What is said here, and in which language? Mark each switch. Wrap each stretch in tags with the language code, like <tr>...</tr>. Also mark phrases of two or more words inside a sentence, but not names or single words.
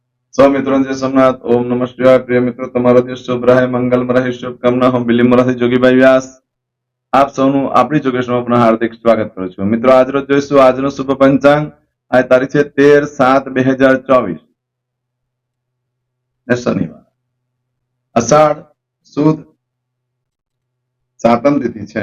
<hi>सौ मित्रों जय सोमनाथ।</hi> <sa>ओम नमः शिवाय।</sa> <hi>प्रिय मित्रों,</hi> <gu>તમારો દિવસ શુભ રહે, મંગલમય રહે, શુભકામના હું બિલીમરાથી જોગીભાઈ વ્યાસ આપ સૌનું આપણી જોગેશમાં પુનઃ હાર્દિક સ્વાગત કરું છું। મિત્રો, આજરોજ જોઈશું આજનો શુભ પંચાંગ। આ તારીખ છે 13/7/2024 ને શનિવાર, અષાઢ સુદ સાતમ તિથિ છે।</gu>